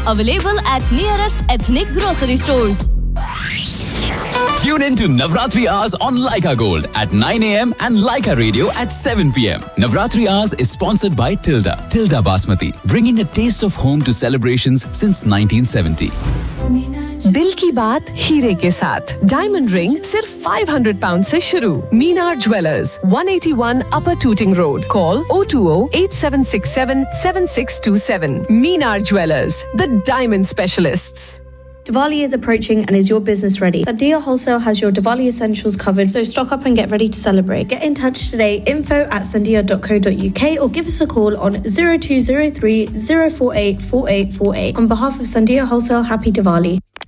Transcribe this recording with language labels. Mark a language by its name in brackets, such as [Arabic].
[English] Available at nearest ethnic grocery stores. Tune in to Navratri Hours on Leica Gold at 9 a.m. and Leica Radio at 7 p.m. Navratri Hours is sponsored by Tilda. Tilda Basmati, bringing a taste of home to celebrations since 1970. [Hindi] दिल की बात हीरे के साथ diamond ring सिर्फ £500 से शुरू मीनार jewellers 181 upper tooting road call 0208767 7627 Minar jewellers the diamond specialists [English] Diwali is approaching and is your business ready? Sadia Wholesale has your Diwali essentials covered, so stock up and get ready to celebrate. Get in touch today, info@sadia.co.uk or give us a call on 0203 048 4848. On behalf of Sadia Wholesale, happy Diwali.